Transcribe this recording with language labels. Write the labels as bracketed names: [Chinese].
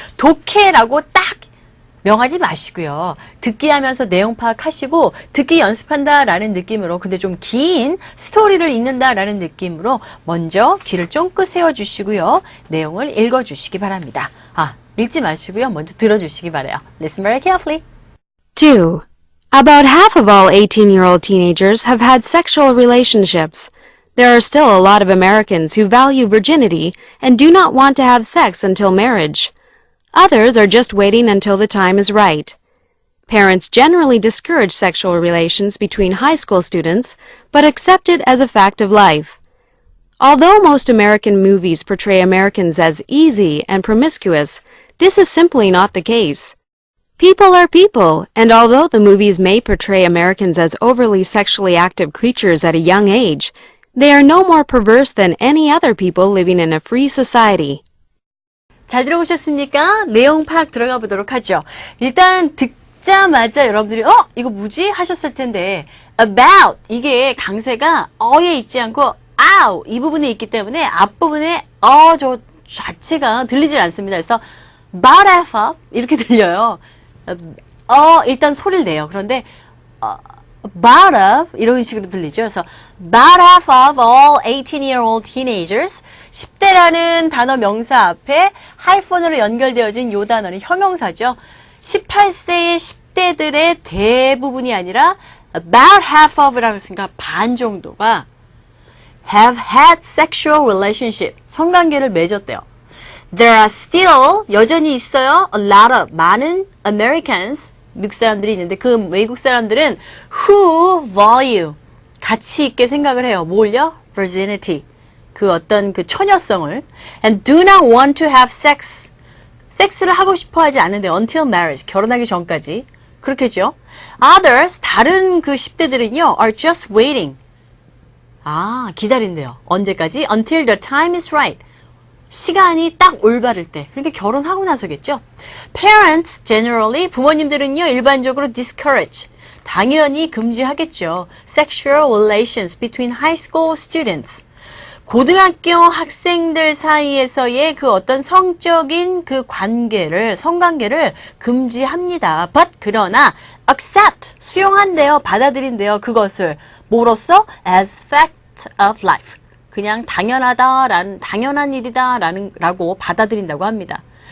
[Korean] 독해라고 딱 명하지 마시고요. 듣기 하면서 내용 파악하시고 듣기 연습한다라는 느낌으로 근데 좀 긴 스토리를 읽는다라는 느낌으로 먼저 귀를 쫑긋 세워주시고요. 내용을 읽어주시기 바랍니다. 읽지 마시고요. 먼저 들어주시기 바라요. [English] Listen very carefully. 2. About half of all 18-year-old teenagers have had sexual relationships. There are still a lot of Americans who value virginity and do not want to have sex until marriage. Others are just waiting until the time is right. Parents generally discourage sexual relations between high school students, but accept it as a fact of life. Although most American movies portray Americans as easy and promiscuous, this is simply not the case. People are people, and although the movies may portray Americans as overly sexually active creatures at a young age, they are no more perverse than any other people living in a free society. [Korean] 잘 들어보셨습니까? 내용 파악 들어가 보도록 하죠. 일단 듣자마자 여러분들이 이거 뭐지? 하셨을 텐데 about 이게 강세가 어에 있지 않고 ow 이 부분에 있기 때문에 앞부분에 저 자체가 들리질 않습니다. 그래서 [English] about half of [Korean] 이렇게 들려요. 일단 소리를 내요. 그런데 [English] about of [Korean] 이런 식으로 들리죠. 그래서 [English] about half of all 18-year-old teenagers [Korean] 10대라는 단어 명사 앞에 하이폰으로 연결되어진 요 단어는 형용사죠. 18세의 10대들의 대부분이 아니라 [English] about half of [Korean] 라고 했으니까 반 정도가 [English] have had sexual relationship, [Korean] 성관계를 맺었대요. [English] There are still, [Korean] 여전히 있어요. [English] A lot of, [Korean] 많은 Americans, 미국 사람들이 있는데 그 외국 사람들은 [English] who value, [Korean] 가치 있게 생각을 해요. 뭘요? [English] Virginity. [Korean] 그 어떤 그 처녀성을 [English] and do not want to have sex [Korean] 섹스를 하고 싶어 하지 않는데 [English] until marriage, [Korean] 결혼하기 전까지. 그렇겠죠? [English] Others, [Korean] 다른 그 10대들은요, [English] are just waiting. [Korean] 기다린대요. 언제까지? [English] Until the time is right. [Korean] 시간이 딱 올바를 때. 그러니까 결혼하고 나서겠죠? [English] Parents, generally, [Korean] 부모님들은요, 일반적으로 [English] discourage. [Korean] 당연히 금지하겠죠. [English] Sexual relations between high school students. [Korean] 고등학교 학생들 사이에서의 그 어떤 성적인 그 관계를, 성관계를 금지합니다. But, 그러나, accept, 수용한대요. 받아들인대요. 그것을. 뭐로써? [English] As fact of life. [Korean] 그냥 당연한 일이다라고 받아들인다고 합니다.